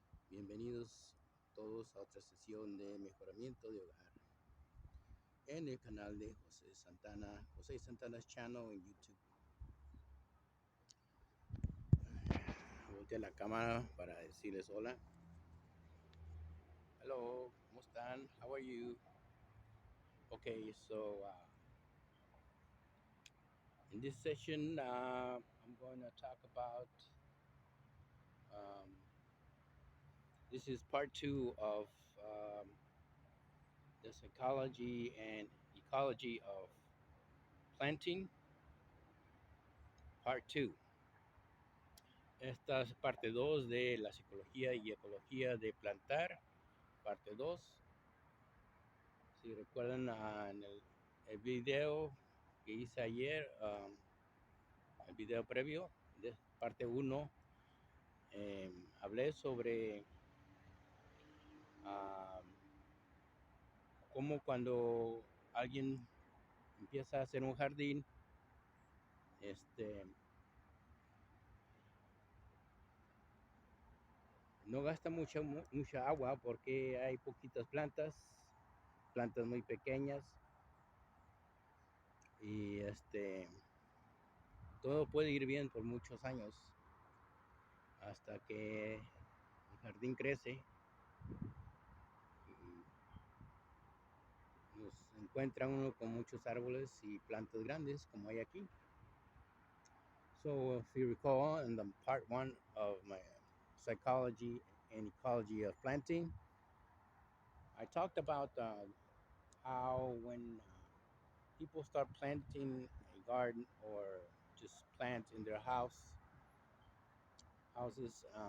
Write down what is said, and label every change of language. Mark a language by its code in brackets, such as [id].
[es] Bienvenidos todos a otra sesión de mejoramiento de hogar en el canal de José Santana, [en] José Santana's channel [es] en YouTube. Volteé la cámara para decirles hola. [en] Hello, [es] ¿cómo están? [en] How are you? Okay, so in this session, I'm going to talk about this is part 2 of the psychology and ecology of planting, part 2. [es] Esta es parte 2 de la psicología y ecología de plantar, parte 2. Si recuerdan en el video que hice ayer, el video previo de parte 1, hablé sobre cómo cuando alguien empieza a hacer un jardín, no gasta mucha agua porque hay poquitas plantas muy pequeñas, y todo puede ir bien por muchos años hasta que el jardín crece y nos encuentra uno con muchos árboles y plantas grandes como hay aquí. [en] So if you recall, in the part 1 of my psychology and ecology of planting, I talked about how when people start planting a garden or just plant in their houses,